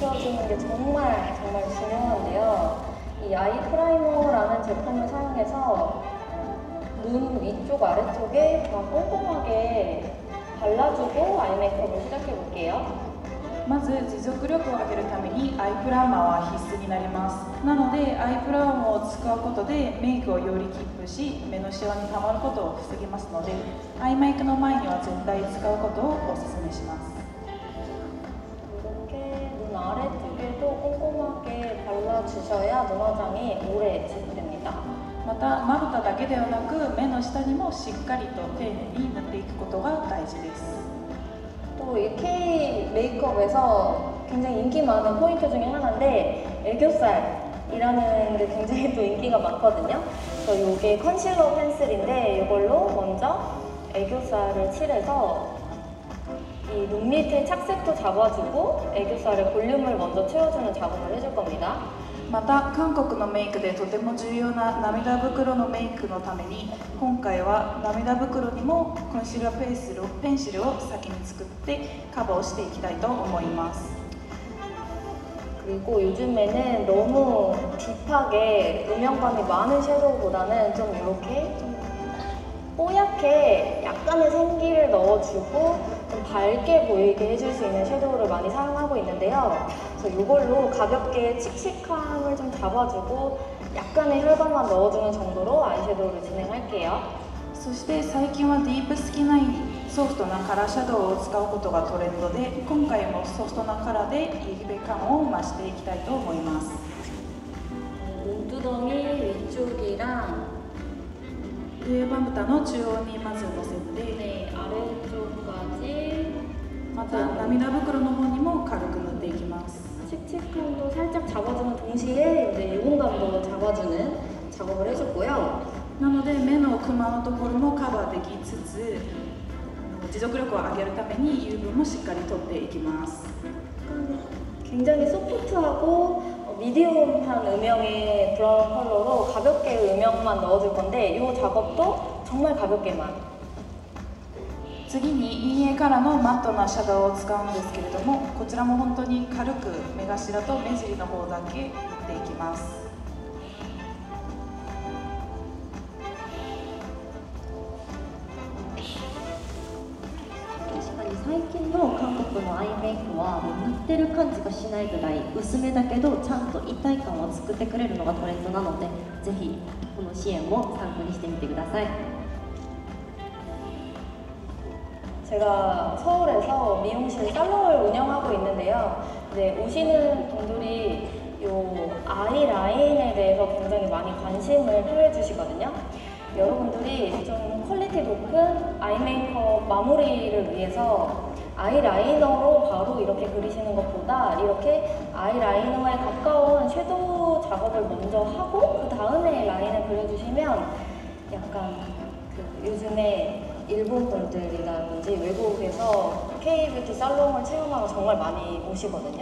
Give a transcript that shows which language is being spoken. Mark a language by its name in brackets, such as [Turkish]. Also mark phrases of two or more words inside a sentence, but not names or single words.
[Korean] 있는 게 정말 중요한데요. 이 아이 프라이머라는 제품을 사용해서 눈 위쪽 아래쪽에 다 꼼꼼하게 발라주고 아이 메이크업을 시작해 볼게요. [Japanese] まず持続力を上げるためにアイプライマーは必須になります。なのでアイプライマーを使うことでメイクをよりキープし目のシワにたまることを防ぎますので、アイメイクの前には絶対使うことをお勧めします。 [Korean] 이렇게 눈 아래쪽에도 꼼꼼하게 발라주셔야 눈 화장이 오래 지속됩니다. [Japanese] またまぶただけではなく目の下にもしっかりと丁寧に塗っていくことが大事です。 [Korean] 또 이 K 메이크업에서 굉장히 인기 많은 포인트 중에 하나인데 애교살이라는 게 굉장히 또 인기가 많거든요. 그래서 이게 컨실러 펜슬인데 이걸로 먼저 애교살을 칠해서 이 눈 밑에 착색도 잡아주고 애교살의 볼륨을 먼저 채워주는 작업을 해줄 겁니다. [Japanese] また韓国のメイクでとても重要な涙袋のメイクのために今回は涙袋にもコンシーラーペンシルを先に作ってカバーをしていきたいと思います。 [Korean] 그리고 요즘에는 너무 딥하게 음영감이 많은 섀도우보다는 좀 이렇게 좀 뽀얗게 약간의 생기를 넣어주고 좀 밝게 보이게 해줄 수 있는 섀도우를 많이 사용하고 있는데요. 그래서 이걸로 가볍게 칙칙함을 좀 잡아주고 약간의 혈감만 넣어주는 정도로 아이섀도우를 진행할게요. [Japanese] そして最近はディープスキないソフトなカラーシャドウを使うことがトレンドで今回もソフトなカラーでイベ感を増していきたいと思います。 [Korean] 눈두덩이 위쪽이랑 [Japanese] 上まぶたの中央にまずのせて [Korean] 네, 아래쪽까지 [Japanese] また涙袋の方にも軽く塗っていきます。 [Korean] 칙칙함도 살짝 잡아주는 동시에 이제 유분감도 잡아주는 작업을 해줬고요. [Japanese] なので目のクマのところもカバーできつつ持続力を上げるために油分もしっかり取っていきます。 [Korean] 굉장히 소프트하고 미디움한 음영의 브라운 컬러로 가볍게 음영만 넣어줄 건데 이 작업도 정말 가볍게만. [Japanese] 次に陰影カラーのマットなシャドウを使うんですけれどもこちらも本当に軽く目頭と目尻の方だけ塗っていきます。最近の韓国のアイメイクはもう塗ってる感じがしないぐらい薄めだけどちゃんと一体感を作ってくれるのがトレンドなのでぜひこの支援も参考にしてみてください。 [Korean] 제가 서울에서 미용실 살롱을 운영하고 있는데요. 이제 오시는 분들이 요 아이 라인에 대해서 굉장히 많이 관심을 표해 주시거든요. 여러분들이 좀 퀄리티 높은 아이 메이크업 마무리를 위해서 아이 라이너로 바로 이렇게 그리시는 것보다 이렇게 아이 라이너에 가까운 섀도우 작업을 먼저 하고 그 다음에 라인을 그려주시면 약간 그 요즘에 일본 분들이라든지 외국에서 K-뷰티 살롱을 체험하러 정말 많이 오시거든요.